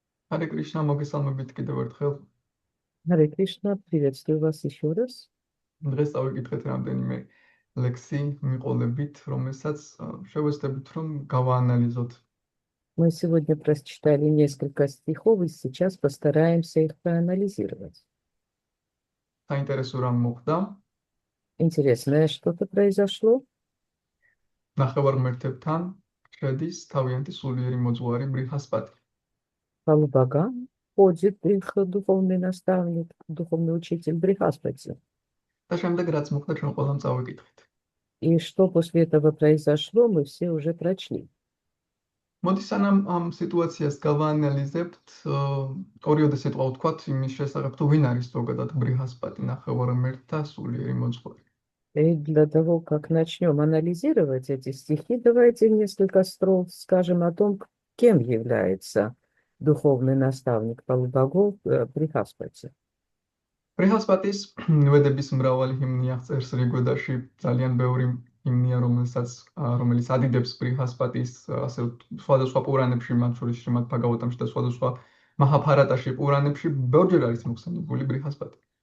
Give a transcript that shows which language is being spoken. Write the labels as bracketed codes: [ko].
[ka] Hare Krishna, მოგესალმებით კიდევ ერთხელ. [ru] Харе Кришна, приветствую вас еще раз. [ka] დღეს დავიკითხეთ რამდენიმე ლექსი მიყოლებით, რომელსაც შევეცდებით რომ გავაანალიზოთ. [ru] Мы сегодня прочитали несколько стихов, и сейчас постараемся их проанализировать. [ka] საინტერესო რამ მოხდა? [ru] Интересное что-то произошло. [ka] ნახევარმერთებთან შედის თავიანთი სულიერი მოძღვარი ბრიჰასპატი. [ru] Палубага ходит их духовный наставник, духовный учитель Брихаспати. [ka] და შემდეგ რაც მოხდა ჩვენ ყველამ წავიკითხეთ. [ru] И что после этого произошло, мы все уже прочли. [ka] მოდი სანამ ამ სიტუაციას გავაანალიზებთ, ორიოდე სიტყვა ვთქვათ იმის შესახებ, თუ ვინ არის ზოგადად ბრიჰასპატი, ნახევარმერთთა სულიერი მოძღვარი. [ru] И для того, как начнем анализировать эти стихи, давайте несколько строк скажем о том, кем является духовный наставник полубогов Брихаспати. [ka] ბრიჰასპატის ვედების მრავალი ჰიმნი აღწერს რიგვედაში, ძალიან ბევრი ჰიმნია, რომელიც ადიდებს ბრიჰასპატის, ასე სხვადასხვა პურანებში, მათ შორის შრიმად ბჰაგავატამში და სხვადასხვა მაჰაბჰარატაში пуранებში ბევრჯერ არის მოხსენებული ბრიჰასპატი.